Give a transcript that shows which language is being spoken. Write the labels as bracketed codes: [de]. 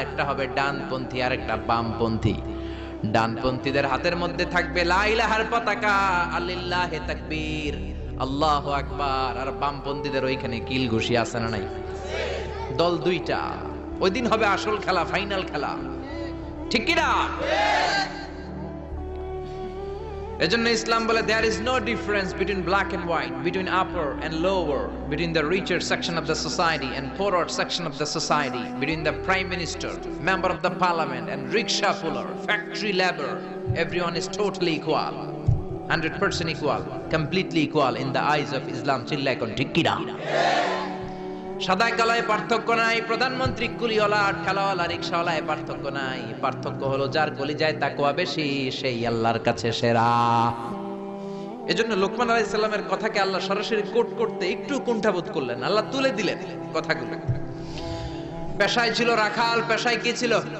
[bn] একটা হবে ডানপন্থী আর একটা বামপন্থী। ডানপন্থীদের হাতের মধ্যে থাকবে লা ইলাহার পতাকা, আলিল্লাহি তাকবীর, আল্লাহু আকবার। আর বামপন্থীদের ওইখানে কিল ঘুষি আছে না নাই? দল দুইটা। ওই দিন হবে আসল খেলা, ফাইনাল খেলা, ঠিক কি না? এজন্য ইসলাম বলে [en] there is no difference between black and white, between upper and lower, between the richer section of the society and poorer section of the society, between the prime minister, member of the parliament and rickshaw puller, factory labor. Everyone is totally equal, 100% equal, completely equal in the eyes of Islam. [bn] চিল্লায় কোন ঠিক কি না? সাদায় কালায় পার্থক্য নাই। প্রধানমন্ত্রী কুলিওয়ালা আর ঠেলাওয়ালা রিকশাওয়ালায় পার্থক্য নাই। পার্থক্য হলো যার কলিজায় তাকওয়া বেশি, সেই আল্লাহর কাছে সেরা। এজন্য লোকমান আলাইহিস সালামের কথাকে আল্লাহ সরাসরি কোট করতে একটু কুণ্ঠাবোধ করলেন। আল্লাহ তুলে দিলেন কথাগুলো। পেশায় ছিল রাখাল। পেশায় কি ছিল?